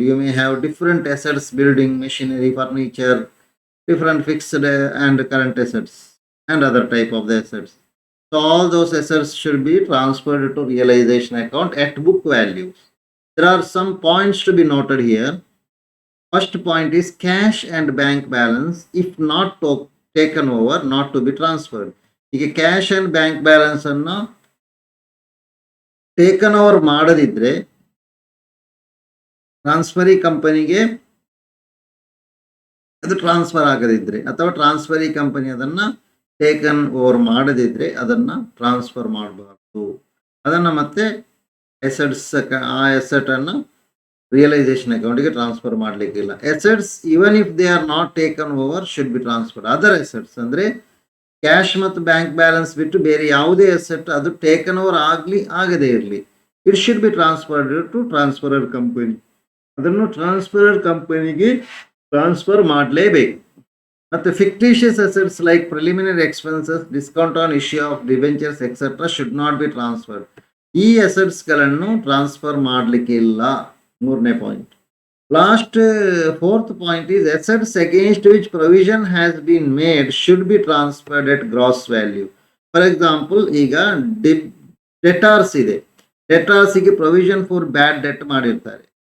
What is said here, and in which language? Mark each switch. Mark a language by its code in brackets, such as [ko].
[en] You may have different assets, building, machinery, furniture, different fixed and current assets, and other type of the assets. So all those assets should be transferred to realization account at book values. There are some points to be noted here. First point is cash and bank balance, if not taken over, not to be transferred. [kn] ಈಗ cash and bank balance ಅನ್ನು taken over ಮಾಡದಿದ್ರೆ transferee ಕಂಪನಿಗೆ ಅದು transfer ಆಗದಿದ್ರೆ ಅಥವಾ transferee company ಅದನ್ನ taken over ಮಾಡದಿದ್ರೆ ಅದನ್ನ transfer ಮಾಡಬಾರ್ದು. ಅದನ್ನ ಮತ್ತೆ ಆ ಅಸೆಟ್ ಅನ್ನು ರಿಯಲೈಸೇಷನ್ ಅಕೌಂಟ್ಗೆ transfer ಮಾಡಲಿಕ್ಕಿಲ್ಲ. [en] Assets even if they are not taken over should be transfer. [kn] Other assets ಅಂದ್ರೆ ಕ್ಯಾಶ್ ಮತ್ತು ಬ್ಯಾಂಕ್ ಬ್ಯಾಲೆನ್ಸ್ ಬಿಟ್ಟು ಬೇರೆ ಯಾವುದೇ ಅಸೆಟ್ ಅದು ಟೇಕನ್ ಓವರ್ ಆಗದೇ ಇರಲಿ, [en] It should be transferred to transferor company. [kn] ಅದನ್ನು ಟ್ರಾನ್ಸ್ಫರರ್ ಕಂಪನಿಗೆ ಟ್ರಾನ್ಸ್ಫರ್ ಮಾಡಲೇಬೇಕು. ಮತ್ತು [en] Fictitious assets like preliminary expenses, discount on issue of debentures etcetera should not be transfer. [kn] ಈ ಅಸೆಟ್ಸ್ಗಳನ್ನು ಟ್ರಾನ್ಸ್ಫರ್ ಮಾಡಲಿಕ್ಕೆ ಇಲ್ಲ. ಮೂರನೇ point. [en] Last fourth point is assets against which provision has been made should be transferred at gross value. For example, [kn] ಈಗ ಡೆಟಾರ್ಸ್ ಇದೆ, ಡೆಟಾರ್ಸಿಗೆ provision for bad debt ಮಾಡಿರ್ತಾರೆ.